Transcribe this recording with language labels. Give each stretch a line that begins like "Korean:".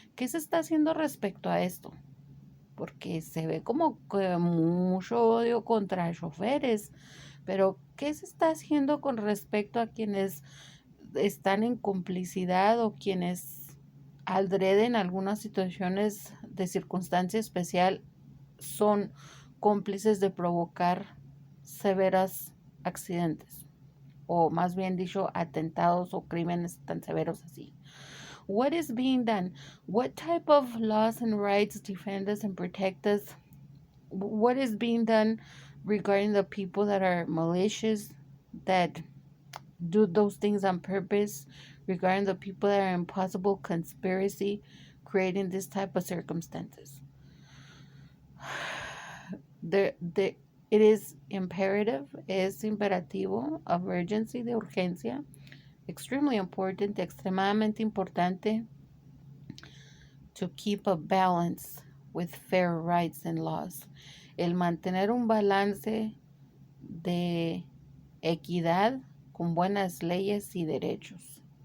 Spanish: ¿Qué se está haciendo respecto a esto? Porque se ve como que mucho odio contra choferes, pero ¿qué se está haciendo con respecto a quienes están en complicidad o quienes adrede en algunas situaciones de circunstancia especial son cómplices de provocar severos accidentes, o más bien dicho, atentados o crímenes tan severos así?
English: What is being done? What type of laws and rights defend us and protect us? What is being done regarding the people that are malicious, that do those things on purpose, regarding the people that are in possible conspiracy, creating this type of circumstances? It is imperative,
Spanish: es imperativo,
English: of urgency,
Spanish: de urgencia,
English: extremely important,
Spanish: extremadamente importante,
English: to keep a balance with fair rights and laws.
Spanish: El mantener un balance de equidad con buenas leyes y derechos.